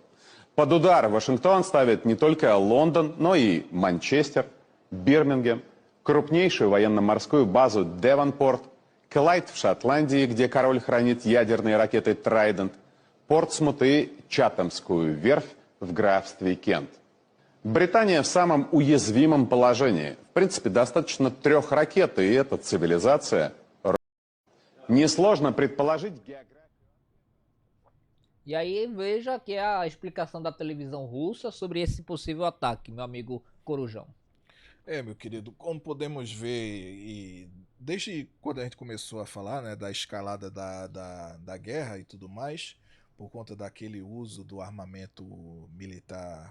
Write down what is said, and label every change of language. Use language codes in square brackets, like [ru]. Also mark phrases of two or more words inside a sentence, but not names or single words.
[ru] Под удар Вашингтон ставит не только Лондон, но и Манчестер, Бирмингем, крупнейшую военно-морскую базу Девонпорт, Клайд в Шотландии, где король хранит ядерные ракеты «Трайдент», Портсмут и Чатамскую верфь в графстве Кент. Британия в самом уязвимом положении. В принципе, достаточно 3 ракет, и эта цивилизация. Несложно предположить географию. [pt] E aí veja que é a explicação da televisão russa sobre esse possível ataque, meu amigo Corujão. Meu querido, como podemos ver, e desde quando a gente começou a falar, né, da escalada da guerra e tudo mais, por conta daquele uso do armamento militar